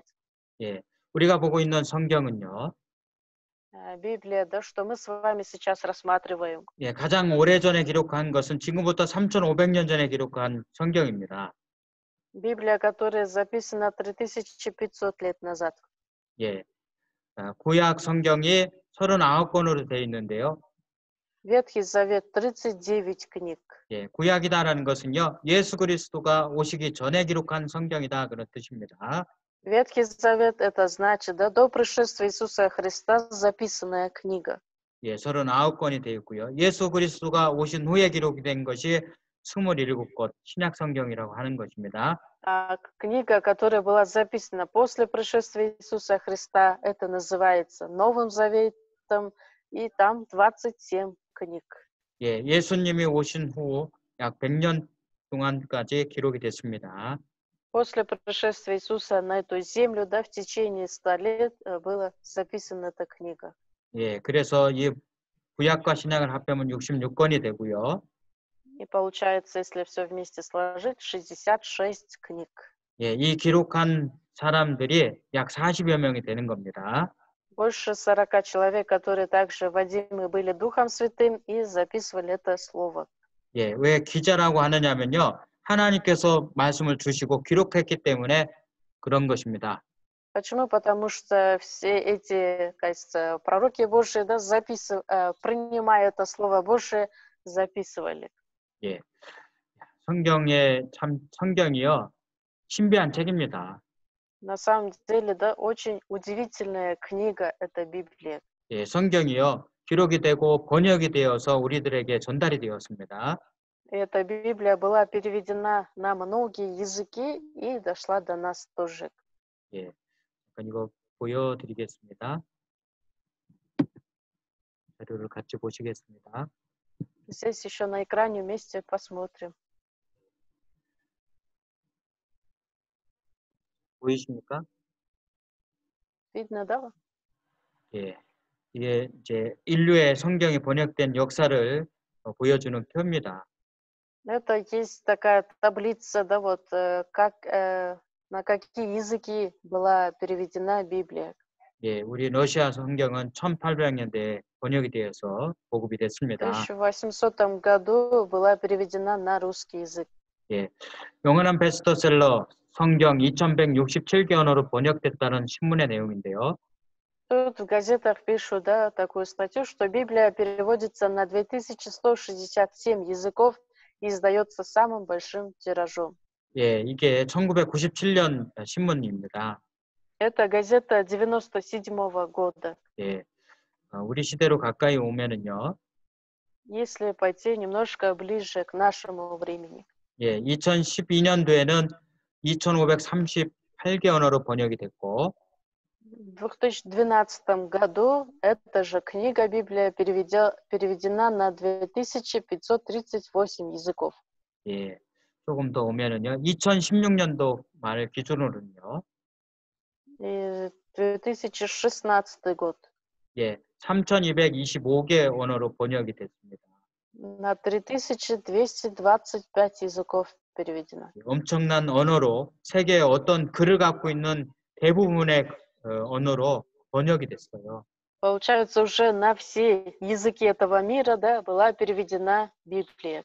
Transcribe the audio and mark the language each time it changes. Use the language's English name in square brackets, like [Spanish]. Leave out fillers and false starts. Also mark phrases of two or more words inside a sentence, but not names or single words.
[Korean] 예, 우리가 보고 있는 성경은요. [Russian] Библия, да, что мы с вами сейчас рассматриваем. [Korean] 예, 가장 오래전에 기록한 것은 지금부터 3,500년 전에 기록한 성경입니다. [Russian] Библия, которая записана 3500 лет назад. [Korean] 예, 구약 성경이 39권으로 되어 있는데요. [Russian] Ветхий Завет 39 книг. [Korean] 예, 구약이다라는 것은요. 예수 그리스도가 오시기 전에 기록한 성경이다 그런 뜻입니다. [Russian] Ветхий Завет это значит, да, до пришествия Иисуса Христа записанная книга. [Korean] 예, 39권이 되어 있고요. 예수 그리스도가 오신 후에 기록이 된 것이 27권 신약 성경이라고 하는 것입니다. [Russian] А книга, которая была записана после пришествия Иисуса Христа, это называется Новым Заветом, и там 27 книг. [Korean] 예, 예수님이 오신 후 약 100년 동안까지 기록이 됐습니다. [Russian] После пришествия Иисуса на эту землю, да, в течение 100 лет была записана эта книга. [Korean] 예, 그래서 이 구약과 신약을 합하면 66권이 되고요. [Russian] И получается, если все вместе сложить, 66 книг. [Korean] 예, 이 기록한 사람들이 약 40여 명이 되는 겁니다. [Russian] Больше 40 человек, которые также водимы были Духом Святым и записывали это слово. [Korean] 예, 왜 기자라고 하느냐면요. 하나님께서 말씀을 주시고 기록했기 때문에 그런 것입니다. [Russian] Почему? Потому что все эти, кажется, пророки Божии, да, принимая это Слово Божие, записывали. [Korean] 예, 성경이요 신비한 책입니다. [Russian] На самом деле, да, очень удивительная книга это Библия. [Korean] 예, 성경이요 기록이 되고 번역이 되어서 우리들에게 전달이 되었습니다. [Russian] Эта Библия была переведена на многие языки и дошла до нас тоже. [Korean] 예, 잠깐 이거 보여드리겠습니다. 자료를 같이 보시겠습니다. [Russian] Здесь еще на экране вместе посмотрим. [Korean] 보이십니까? [Russian] Видно, да? [Korean] 예, 이게 이제 인류의 성경이 번역된 역사를 보여주는 표입니다. [Russian] Это есть такая таблица, да, вот как на какие языки была переведена Библия. [Korean] 예, 우리 러시아 성경은 1800년대에 번역이 되어서 보급이 [Russian] В [Korean] 됐습니다. [Russian] 1800 году была переведена на русский язык. [Korean] 예, 영원한 베스트셀러 성경 2167개 언어로 번역됐다는 신문의 내용인데요. [Russian] Тут в газетах пишут, да, такую статью, что Библия переводится на 2167 языков и издается самым большим тиражом. [Korean] 예, 이게 1997년 신문입니다. [Russian] Это газета 97 года. [Korean] 예, 우리 시대로 가까이 오면은요. [Russian] Если пойти немножко ближе к нашему времени. [Korean] 예, 2012년도에는 2,538개 언어로 번역이 됐고, [Russian] В 2012 году эта же книга Библия переведена на 2538 языков. [Korean] 예, 조금 더 오면은요, 2016년도 말 기준으로는요, [Russian] И 2016 год [Korean] 예, 3,225개 언어로 번역이 됐습니다. [Russian] на 3225 языков переведена. [Korean] 엄청난 언어로 세계의 어떤 글을 갖고 있는 대부분의 언어로 번역이 됐어요. [Russian] Получается, уже на все языки этого мира, да, была переведена Библия.